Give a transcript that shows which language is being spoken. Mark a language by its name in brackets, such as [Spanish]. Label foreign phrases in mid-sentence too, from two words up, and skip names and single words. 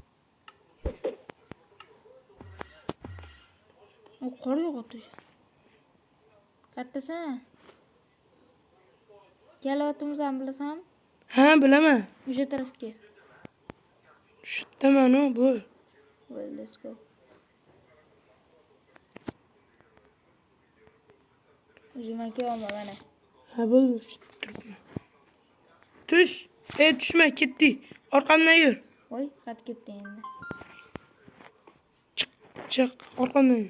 [Uzbek] O qor yog'yapti o'sha. Kattasan. Kelyaptimizni bilasanmi? Ha, bilaman. O'sha tarafga. Shutaman u bu. [English] Well, let's go. [Uzbek] O'zimga kelma mana. Ha, bo'ldi, turibman. Tush. Tushma, ketdi. Orqamdan yur. Voy, qat ketdi endi. Chiq, orqamdan yur.